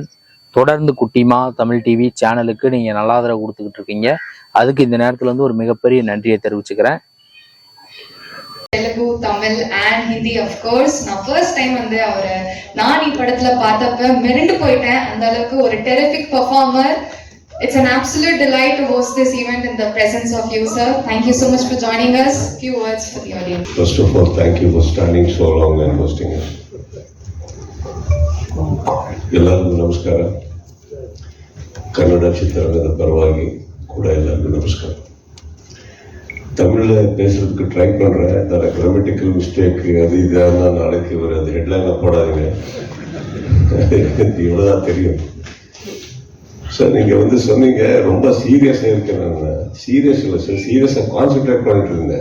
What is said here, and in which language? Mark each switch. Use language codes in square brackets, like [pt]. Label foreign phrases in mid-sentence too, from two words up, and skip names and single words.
[ta] தொடர்ந்து குட்டிமா தமிழ் டிவி சேனலுக்கு நீங்க நல்ல ஆதரவு கொடுத்துக்கிட்டு இருக்கீங்க. அதுக்கு இந்த நேரத்துல ஒரு மிகப்பெரிய நன்றியை தெரிவிச்சுக்கிறேன். தெலுங்கு, தமிழ் அண்ட் ஹிந்தி [en] of course. [ta] நான் [en] first time [ta] அவரை நானி படத்துல பார்த்தப்ப மிரண்டு போயிட்டேன். அந்த அளவுக்கு ஒரு [en] terrific performer. It's an absolute delight to host this event in the presence of you, sir. Thank you so much for joining us. Few words for the audience. First of all, thank you for standing so long and hosting us. [kn] ಎಲ್ಲರಿಗೂ ನಮಸ್ಕಾರ. ಕನ್ನಡ ಚಿತ್ರರಂಗದ ಪರವಾಗಿ ಕೂಡ ಎಲ್ಲರಿಗೂ ನಮಸ್ಕಾರ. [ta] தமிழில் பேசுறதுக்கு ட்ரை பண்ணுறேன். அதில் [en] grammatical mistake [ta] அது இதெல்லாம் நாளைக்கு ஒரு அது ஹெட்லைனாக போடாதீங்க. இவ்வளோதான் தெரியும். சார் நீங்கள் சொன்னீங்க ரொம்ப சீரியஸாக இருக்கேன். நான் சீரியஸ் இல்லை சார், [en] seriously concentrate [ta] பண்ணிட்டு இருந்தேன்.